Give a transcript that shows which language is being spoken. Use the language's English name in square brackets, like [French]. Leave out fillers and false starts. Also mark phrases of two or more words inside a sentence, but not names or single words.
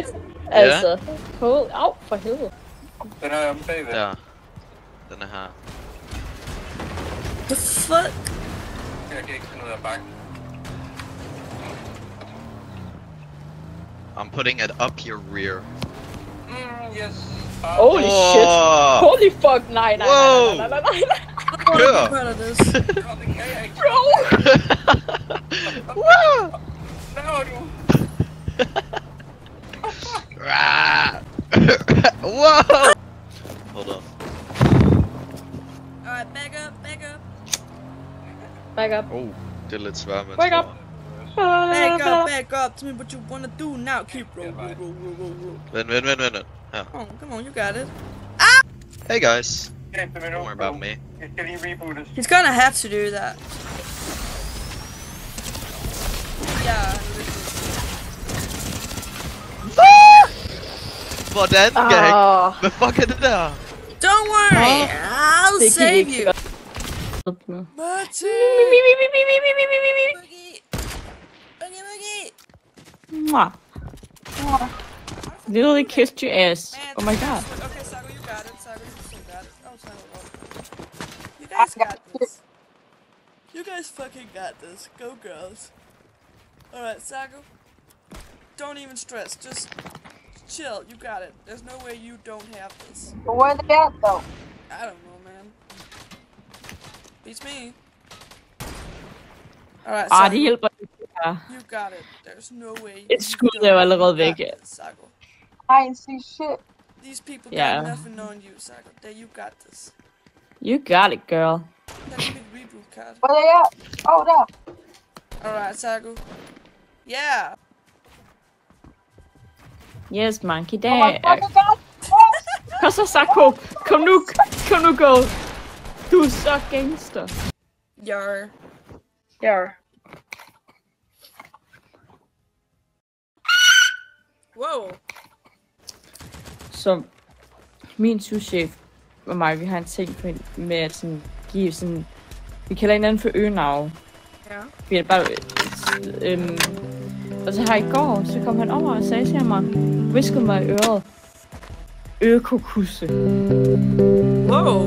[Danish] Altså, [English] hold out [Danish] for helvede. Den er omme bagved. Ja. Den er her. [English] The fuck? [Danish] Jeg kan ikke finde ud af bakken. [English] I'm putting it up your rear. Yes. Holy shit. Holy fuck, [Danish] nej. Kør! Bro! Whoa! [English] Hold on. Alright, back up. Back up. [Danish] Oh, det er lidt svært, men... [English] Back up. Back up. Tell me what you wanna do now. Keep roll. [Danish] Vent. Her. [English] Come on, you got it. Hey guys. Don't worry about me. [Danish] Jeg skal lige rebootes. [English] He's gonna have to do that. Yeah. [Danish] Hvordan, gang? Hvad fuck er det der? [English] Don't worry, I'll save you. Mwah. Literally kissed your ass. Oh my god. Okay, Sago, you got it. You got it. Oh, Sago. You guys got this. You guys fucking got this. Go, girls. Alright, Sago. Don't even stress. Just chill. You got it. There's no way you don't have this. But where they at though? I don't know, man. Beats me. Alright, Sago. [Danish] Det hjælper ikke. [English] You got it. There's no way. [Danish] Et skud er jo allerede væk. [English] Sago. I ain't see shit. These people Yeah. got nothing on you, Sago. That you got this. You got it, girl. Let me blue card. [Danish] Hvor er jeg? Der. [English] Alright, Sago. Yeah! Yes, monkey, [Danish] der. Kom så, Sako. Kom nu, go. Du er så gangster. Jar. Wow. Så min souschef og mig, vi har en ting med at sådan give sådan, vi kalder hinanden for øgenavn. Ja. Vi er bare, og så her i går, så kom han over og sagde til mig, viskede mig i øret, økokusse. [English] Wow.